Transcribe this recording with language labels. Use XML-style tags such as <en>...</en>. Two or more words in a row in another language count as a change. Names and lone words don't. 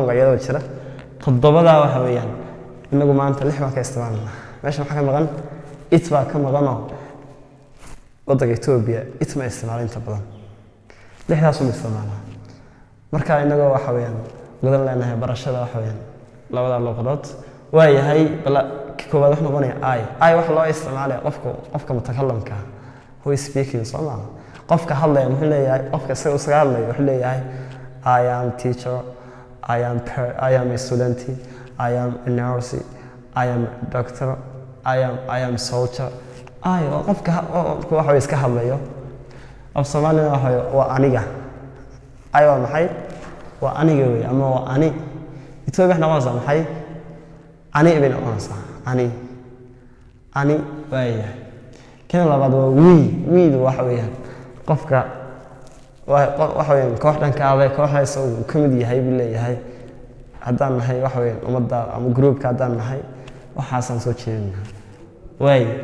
<so>magacyada jira todobada waxa weeyaan inagu maanta lix baan ka isticmaalnaa meesha waxa ka maqan it baa ka maqan waddanka Ethiopia it ma isticmaalo inta badan lixdaas uma isticmaalaa marka inagu waxa weeyaan gudan leenahay barashada waxa weeyaan labada luqadood waayahay bala koobaad wax noqonaya ay wax loo isticmaalay qofka mutakallimka</so> <en>who is speaking Somali</en> <so>qofka hadlaya wuxuu leeyahay qofka isaga hadlaya wuxuu leeyahay</so> <en>I am teacher I am a student I am a nurse I am a doctor I am soldier</en> <so>qofka waxa iska hadlayo af Soomaaliya waxa waa aniga waa maxay waa aniga weey ama waa ani Ethiopia waxa maxay ani ibn onsa ani waaya kan labaad waa we waxa weeyaan qofka waxa weeyaan kooxdan ka aday kooxdaas uu kamid yahay bil leeyahay haddaan nahay waxa weeyaan umada ama groupka haddaan nahay waxaasan soo jeedinaa way</so>